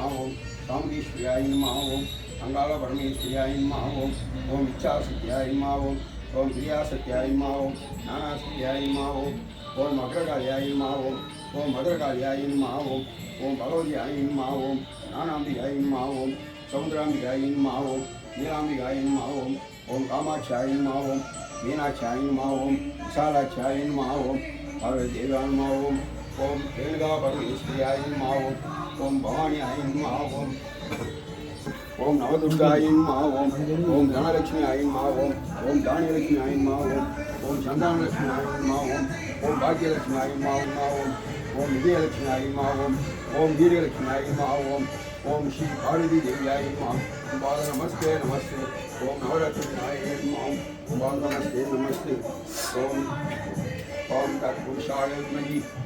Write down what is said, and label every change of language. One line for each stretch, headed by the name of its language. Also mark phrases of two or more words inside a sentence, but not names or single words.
Sanskrit: ओम सामदीश्वर्याय नमः ओम अंगाल परमेश्वर्याय नमः ओम इच्छाशक्त्याय नमः ओम क्रियाशक्त्याय नमः ओम ज्ञानाशक्त्याय नमः ओम अग्रकाल्याय नमः ओम भद्रकाल्याय नमः ओम भगवत्याय नमः ओम ज्ञानाम्बिकाय नमः ओम समुद्राम्बिकाय नमः ओम नीलाम्बिकाय नमः ओम् कामाक्षियाय नमः ओम् मीनाक्षियाय नमः ओम् विशालाक्षियाय नमः ओम् पार्वती देवाय नमः ओम् ओम् रेणुका परमेश्वरियाय नमः ओम् भवानियाय नमः ओम् नवदुर्गाय नमः ओम् धनलक्ष्मियाय नमः ओम् धान्यलक्ष्मियाय नमः ओम् सन्तानलक्ष्मियाय नमः ओम् भाग्यलक्ष्मियाय नमः ओम् विजयलक्ष्मियाय नमः ओम् वीरलक्ष्मियाय नमः ओम् श्री पार्वती देवियाय नमः पाद नमस्ते नमस्ते ओम् नवरत्नाय नमः पाद नमस्ते नमस्ते ओम् तत्पुरुषाय विद्महे